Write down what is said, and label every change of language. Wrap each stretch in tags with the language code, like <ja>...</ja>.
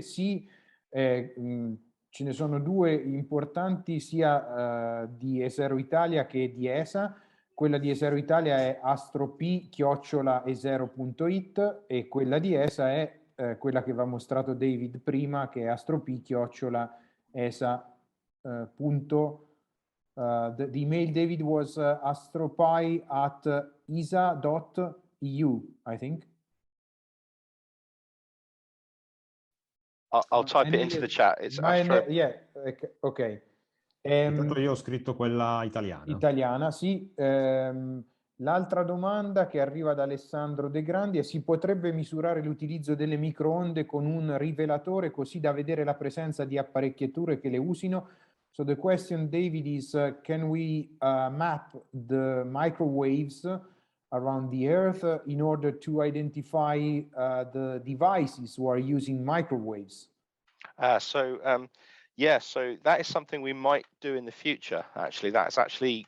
<en>Sì, ce ne sono due importanti, sia di ESERO Italia che di ESA. Quella di ESERO Italia è astropi@esero.it e quella di ESA è quella che vi ha mostrato David prima, che è astropi@esa.it. The email, David, was astropie@esa.eu, I think. I'll type it into the chat. It's Astro. Yeah, ok.</en> <it>Intanto io ho scritto quella italiana. Italiana, sì. L'altra domanda che arriva da Alessandro De Grandi è: si potrebbe misurare l'utilizzo delle microonde con un rivelatore così da vedere la presenza di apparecchiature che le usino?</it> <en>So the question, David, is can we map the microwaves around the Earth in order to identify the devices who are using microwaves? Yeah, so that is something we might do in the future, actually.</en>